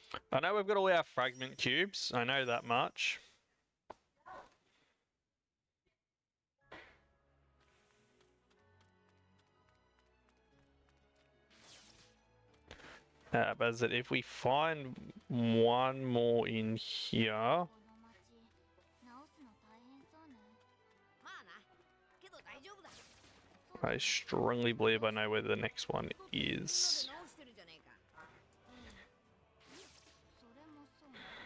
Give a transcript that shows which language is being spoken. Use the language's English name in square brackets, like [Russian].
[English] I know we've got all our fragment cubes. I know that much. But as I said, if we find one more in here, [Japanese] この町、直すの大変そうね。まあな。けど大丈夫だ。 [English] I strongly believe I know where the next one [Japanese] とってもみんなで [English] is. [Japanese] 直してるじゃねえか。それもそうね。